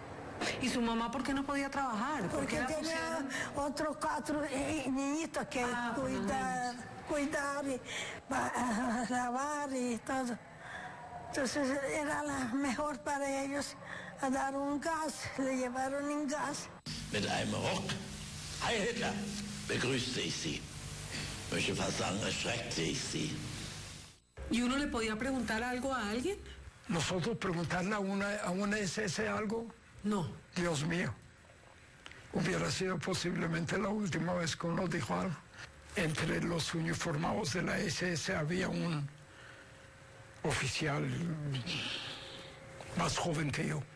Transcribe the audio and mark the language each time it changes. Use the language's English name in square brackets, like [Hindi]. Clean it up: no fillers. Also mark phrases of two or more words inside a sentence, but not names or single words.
[Spanish] ¿Y su mamá por qué no podía trabajar? Porque tenía otros 4 niñitos que cuidar y lavar y todo. Entonces era la mejor para ellos a dar un gas, le llevaron en gas. [German] Mit einem Rock. Heil Hitler, begrüßte ich Sie. möchte ich fast sagen, erschreckte ich sie. [Spanish] ¿Y uno le podía preguntar algo a alguien? Nosotros preguntarle a una SS algo, No. Dios mío, hubiera sido posiblemente la última vez que uno dijo algo. Entre los uniformados de la SS había un oficial más joven que yo.